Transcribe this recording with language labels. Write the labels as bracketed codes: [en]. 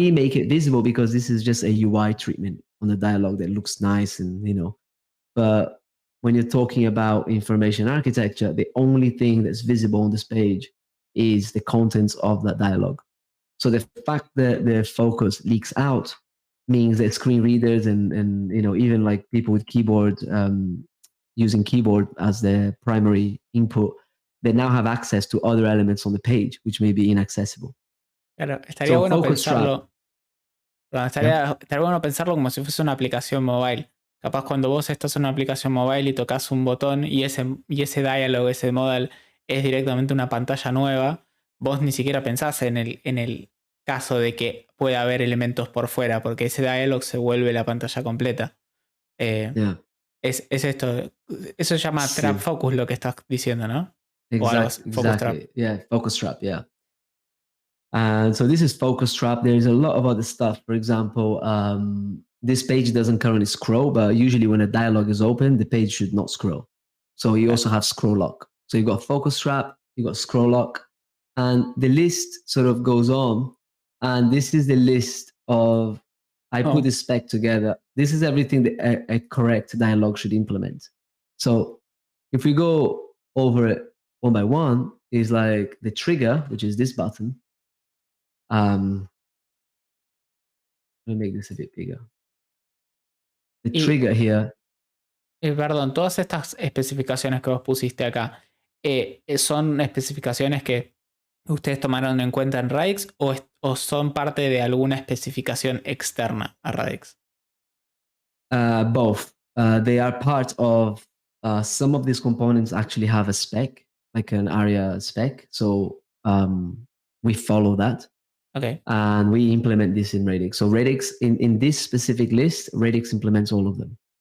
[en] We make it visible because this is just a UI treatment on the dialogue that looks nice but when you're talking about information architecture, the only thing that's visible on this page is the contents of that dialogue. So the fact that the focus leaks out means that screen readers and even like people with keyboard using keyboard as their primary input, they now have access to other elements on the page which may be inaccessible. [es] Claro, estaría bueno pensarlo. [en] Yeah. [es] Estaría bueno pensarlo como si fuese una aplicación mobile. Capaz cuando vos estás en una aplicación mobile y tocas un botón y ese diálogo, ese modal es directamente una pantalla nueva, vos ni siquiera pensás en el caso de que pueda haber elementos por fuera, porque ese diálogo se vuelve la pantalla completa. [en] Yeah. [es] Es esto. Eso se llama trap focus, lo que estás diciendo, ¿no? [en] Exactly. Focus trap. Yeah, focus trap. Yeah. And so this is focus trap. There's a lot of other stuff. For example, this page doesn't currently scroll, but usually when a dialog is open, the page should not scroll. So you also have scroll lock. So you've got focus trap, you've got scroll lock, and the list sort of goes on. And this is the list of, I put this spec together. This is everything that a correct dialog should implement. So if we go over it one by one, is like the trigger, which is this button. Let me make this a bit bigger. The [es] Y, [en] trigger here. [es] perdón, todas estas especificaciones que vos pusiste acá, ¿son especificaciones que ustedes tomaron en cuenta en Radix o son parte de alguna especificación externa a Radix? [en] Both. They are part of some of these components actually have a spec, like an ARIA spec. So we follow that. Okay. And we implement this in Radix. So Radix, in this specific list, Radix implements all of them.